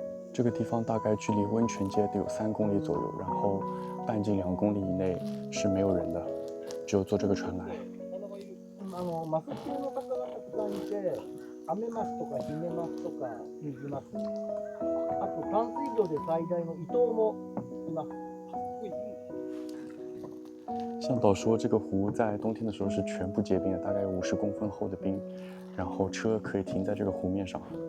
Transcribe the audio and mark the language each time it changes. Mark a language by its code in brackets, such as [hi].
[zh] 這個地方大概距離溫泉街得有3公里左右，然後半徑2公里以內是沒有人的，只有坐這個船來。 [ja] マス級の方がたくさんいて、アメマスとかヒメマスとか水マス、あと淡水魚で最大のイトウもいます。 [zh] 向導說，這個湖在冬天的時候是全部結冰的，大概有50公分厚的冰，然後車可以停在這個湖面上。